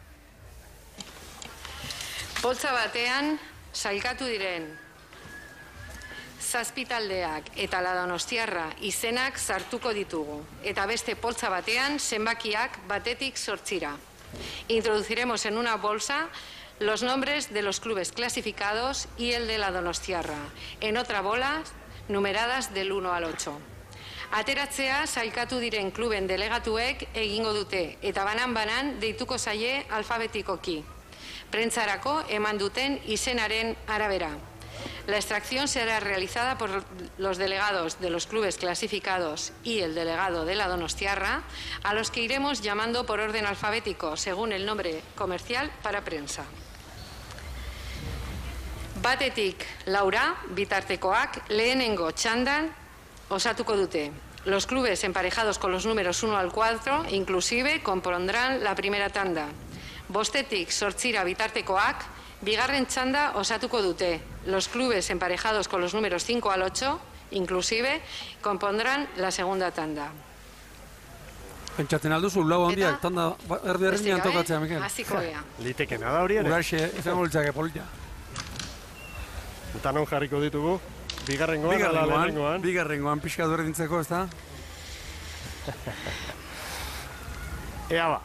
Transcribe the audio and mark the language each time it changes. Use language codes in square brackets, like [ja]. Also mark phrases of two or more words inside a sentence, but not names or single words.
[eu] Poltza batean, sailkatu diren zazpitaldeak eta la Donostiarra izenak sartuko ditugu. Eta beste poltza batean, zenbakiak batetik 8. [es] Introduciremos en una bolsa los nombres de los clubes clasificados y el de la Donostiarra. En otra bola, numeradas del 1 al 8. [eu] Ateratzea sailkatu diren kluben delegatuek egingo dute eta banan deituko zaie alfabetikoki. Prentzarako eman duten izenaren arabera. [es] La extracción será realizada por los delegados de los clubes clasificados y el delegado de la Donostiarra, a los que iremos llamando por orden alfabético, según el nombre comercial para prensa. [eu] Batetik Laura, bitartekoak, lehenengo txandan osatuko dute. [es] Los clubes emparejados con los números 1 al 4, inclusive, compondrán la primera tanda. [eu] Bostetik 8 bitartekoak, bigarren txanda osatuko dute. [es] Los clubes emparejados con los números 5 al 8, inclusive, compondrán la segunda tanda. [eu] Pentsatzen alduzu, lau handiak, tanda erdi tokatzea, Mikel. Hasiko gea. Litekena da hori ere. Uraxe, izango litzake polita. Eta non jarriko ditugu? Bigarrengoan. Bigarrengoan, pixka duerdintzeko, ez da? Ea ba.